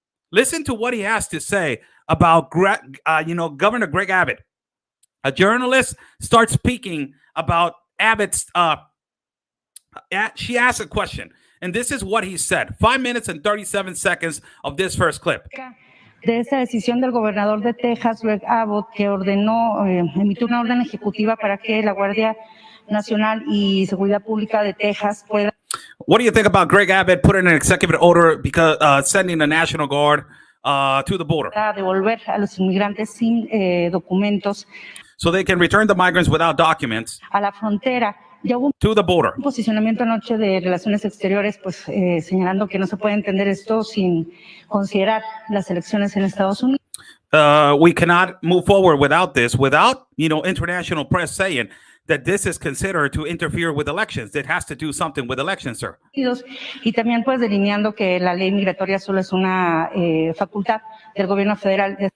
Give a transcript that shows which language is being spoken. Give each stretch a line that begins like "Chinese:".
English: Listen to what he has to say about Governor Greg Abbott. A journalist starts speaking about Abbott's. She asked a question, and this is what he said. 5 minutes and 37 seconds of this first clip.
Spanish: De esa decisión del gobernador de Texas, Greg Abbott, que ordenó emitir una orden ejecutiva para que la Guardia Nacional y Seguridad Pública de Texas pueda.
English: What do you think about Greg Abbott putting an executive order because sending the National Guard to the border?
Spanish: Devolver a los inmigrantes sin documentos.
English: So they can return the migrants without documents
Spanish: a la frontera. Ya hubo
English: to the border.
Spanish: Un posicionamiento anoche de Relaciones Exteriores, pues señalando que no se puede entender esto sin considerar las elecciones en Estados Unidos.
English: We cannot move forward without this, without international press saying that this is considered to interfere with elections. It has to do something with elections, sir.
Spanish: Y también pues delineando que la ley migratoria solo es una facultad del gobierno federal.